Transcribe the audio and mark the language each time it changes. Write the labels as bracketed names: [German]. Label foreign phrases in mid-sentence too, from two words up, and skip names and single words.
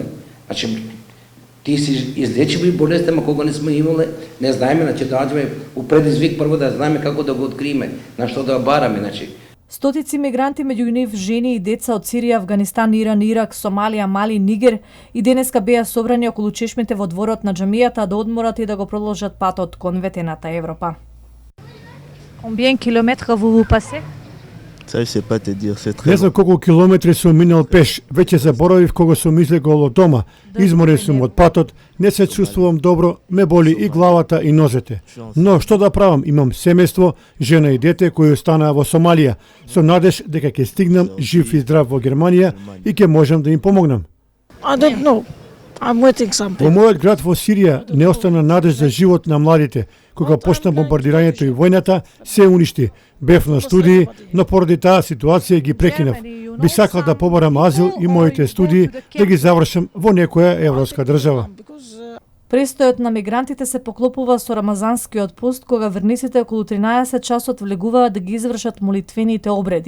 [Macedonian] Значи, ти си излечиви болест, ама кога не сме имале, не знаеме, значи доаѓаме у предизвик прво да знаеме како да го откриеме, на што да бараме, значи. Стотици мигранти, меѓу нив жени и деца од Сирија, Афганистан, Иран, Ирак, Сомалија, Мали, Нигер и денеска беа собрани околу чешмите во дворот на џамијата да одморат и да го продолжат патот кон ветената Европа. [French] Combien kilomètres vous passez? Ça, je sais pas te dire, c'est très [Macedonian] Не знам колку километри сум минал пеш, веќе заборавив кога сум излегол од дома. Изморен сум од патот, не се чувствувам добро, ме боли и главата и нозете. Но што да правам, имам семејство, жена и дете кои останаа во Сомалија, со надеж дека ќе стигнам жив и здрав во Германија и ќе можам да им помогнам. [English] I don't know. I'm waiting something. [Macedonian] Во мојот град во Сирија не остана надеж за живот на младите. Кога почна бомбардирањето и војната, се уништи. Бев на студии, но поради таа ситуација ги прекинав. Би сакал да побарам азил и моите студии да ги завршам во некоја европска држава. Престојот на мигрантите се поклопува со рамазанскиот пост, кога верниците околу 13 часот влегуваат да ги извршат молитвените обреди.